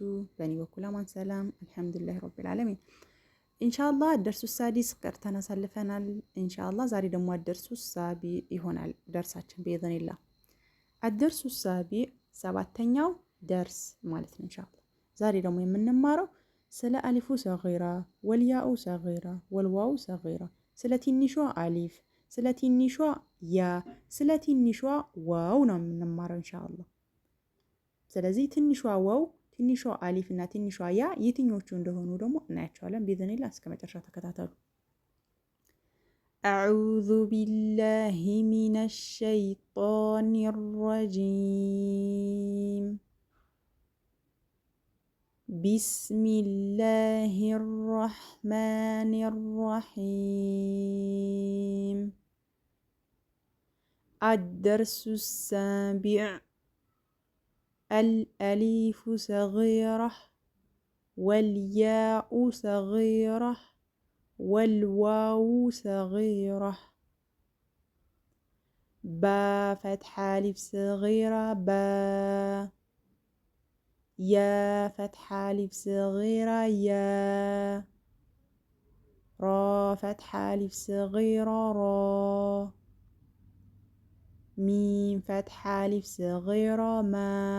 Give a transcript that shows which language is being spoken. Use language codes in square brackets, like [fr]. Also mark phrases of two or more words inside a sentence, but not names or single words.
[am] በእኔ በኩል አማን ሰላም [ar] الحمد لله رب العالمين። [am] ኢንሻአላህ [ar] درس سادس [am] ቀርተን አሳልፈናል። ኢንሻአላህ ዛሬ ደግሞ [ar] الدرس السابع [am] ይሆናል ደርሳችን በኢዝኒላህ። [ar] الدرس السابع [am] ሰባተኛው ደርስ ማለት ነው ኢንሻአላህ። ዛሬ ደግሞ የምንማረው ስለ [ar] الألف الصغيرة والياء الصغيرة والواو الصغيرة፣ [am] ስለ ትንሿ አሊፍ፣ ስለ ትንሿ ያ፣ ስለ ትንሿ ዋው ነው የምንማረው ኢንሻአላህ። ስለዚህ ትንሿ ዋው፣ ትንሿ አሊፍ እና ትንሿ ያ የትኞቹ እንደሆኑ ደግሞ እናያቸዋለን በኢዝኒላህ። እስከ መጨረሻ ተከታተሉ። [ar] أعوذ بالله من الشيطان الرجيم بسم الله الرحمن الرحيم الدرس السابع الألف الصغيرة والياء الصغيرة والواو الصغيرة با فتحة ألف صغيرة با يا فتح ألف صغيرة يا را فتح ألف صغيرة را ميم فتح ألف صغيرة ما